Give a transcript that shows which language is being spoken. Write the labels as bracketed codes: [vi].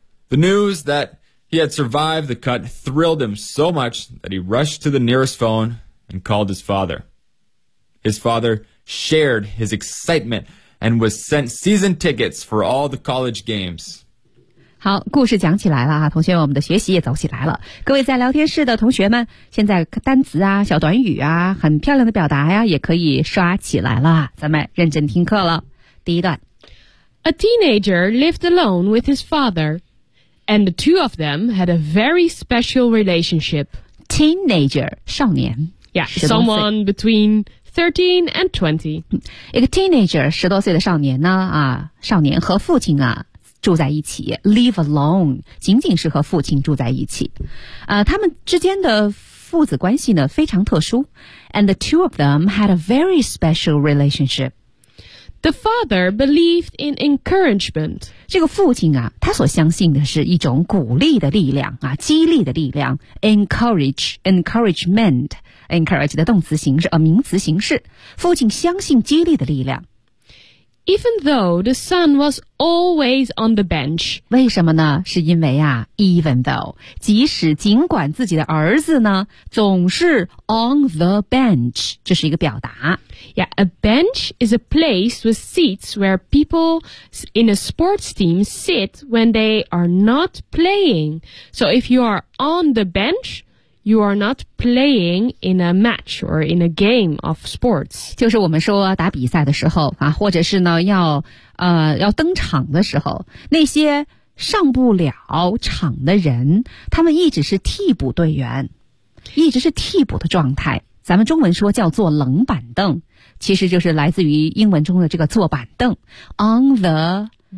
[en] The news that he had survived the cut thrilled him so much that he rushed to the nearest phone and called his father. His father shared his excitement and was sent season tickets for all the college games. [zh] 好，故事讲起来了啊，同学们，我们的学习也走起来了。各位在聊天室的同学们，现在单词啊、小短语啊、很漂亮的表达呀，也可以刷起来了。咱们认真听课了。第一段 [en] ，A teenager lived alone with his father, and the two of them had a very special relationship. [zh] Teenager, 少年 [en] ，Yeah, someone between 13 and 20. [zh] 一个 teenager, 十多岁的少年呢啊，少年和父亲啊。住在一起 , [en] live alone, [zh] 仅仅是和父亲住在一起。他们之间的父子关系呢非常特殊。 [en] And the two of them had a very special relationship. The father believed in encouragement. [zh] 这个父亲啊他所相信的是一种鼓励的力量啊激励的力量。 Encouragement 的动词形式名词形式。父亲相信激励的力量。 [en] Even though the son was always on the bench. [zh] 为什么呢？是因为啊 ,even though, 即使尽管自己的儿子呢总是 [en] on the bench, [zh] 这是一个表达。 [en] Yeah, a bench is a place with seats where people in a sports team sit when they are not playing. So if you are on the bench,You are not playing in a match or in a game of sports. [zh] 就是我们说打比赛的时候啊，或者是呢要登场的时候，那些上不了场的人，他们一直是替补队员，一直是替补的状态。咱们中文说叫做冷板凳，其实就是来自于英文中的这个坐板凳 ， [en] on the